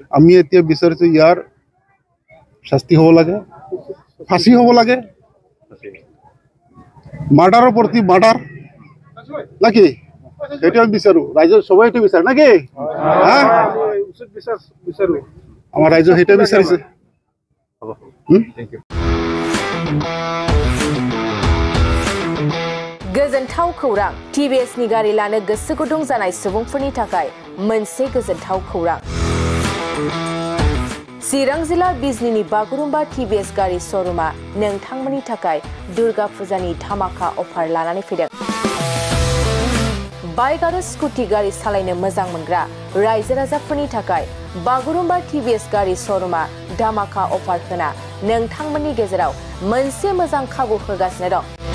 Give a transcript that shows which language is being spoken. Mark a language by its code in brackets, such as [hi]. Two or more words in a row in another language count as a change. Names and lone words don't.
[as] আমি এতিয়া বিচাৰিছো ইয়াৰ শাস্তি হ'ব লাগে ফাঁসি হ'ব লাগে মাৰ্ডাৰৰ প্ৰতি মাৰ্ডাৰ নাকি সেইটো আমি বিচাৰো ৰাইজৰ সবাই সেইটো বিচাৰে নাকি উচিত বিচাৰো আমাৰ ৰাইজৰ সেইটো বিচাৰিছে [brx] गोजोनथाव खौरां TBS नि गारि लानो गोसो गुदुं जानाय सुबुंफोरनि थाखाय मोनसे गोजोनथाव खौरां चिरां जिल्ला बिजनीनि बागुरुम्बा TBS गारि श'रुमा नोंथांमोननि थाखाय दुर्गा फुजानि धामाका अफार लानानै फैदों बाइक आरो स्कुटि गारि सालायनो मोजां मोनग्रा रायजो राजाफोरनि थाखाय बागुरुम्बा TBS गारि श'रुमा धामाका अफार होना नोंथांमोननि गेजेराव मोनसे मोजां खाबु होगासिनो दं